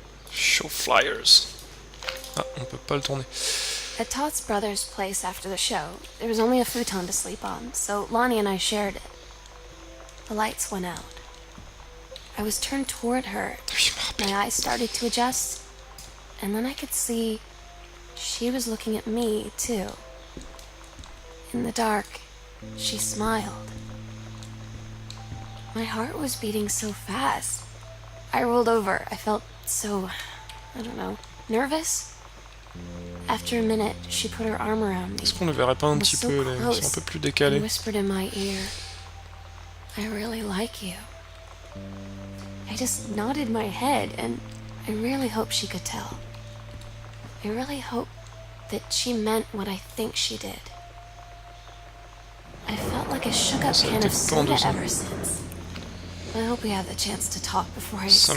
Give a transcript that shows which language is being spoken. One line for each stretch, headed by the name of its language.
English: Show flyers.
French: Ah, on peut pas le tourner.
English: At Todd's brother's place after the show, there was only a futon to sleep on, so Lonnie and I shared it. The lights went out. I was turned toward her. My eyes started to adjust. And then I could see she was looking at me, too. In the dark, she smiled. My heart was beating so fast. I rolled over. I felt so, I don't know, nervous. After a minute, she put her arm around me.
French: Est-ce qu'on ne verrait pas un petit peu, ils sont un peu plus décalés.
English: And whispered in my ear, I really like you. I just nodded my head, and I really hope she could tell. I really hope that she meant what I think she did. I felt like a shook-up can of soda ever since. I hope we have the chance to talk before I explode.